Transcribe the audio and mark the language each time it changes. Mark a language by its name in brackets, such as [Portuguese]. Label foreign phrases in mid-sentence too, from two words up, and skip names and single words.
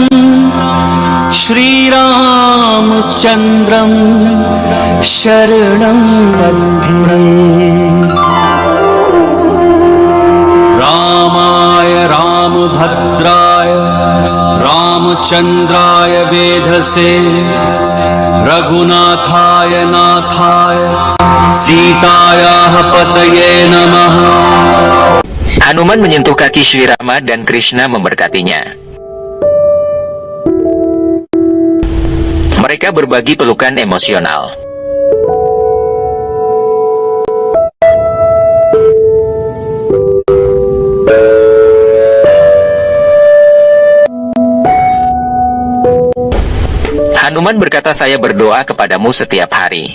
[Sanskrit] श्रीरामचन्द्रं शरणं बन्धे रामाय रामभद्राय रामचन्द्राय वेधसे रघुनाथाय नाथाय सीतायाः पतये नमः. [Indonesian] Hanuman menyentuh kaki Sri Rama dan Krishna memberkatinya. Mereka berbagi pelukan emosional. Hanuman berkata, "Saya berdoa kepadamu setiap hari.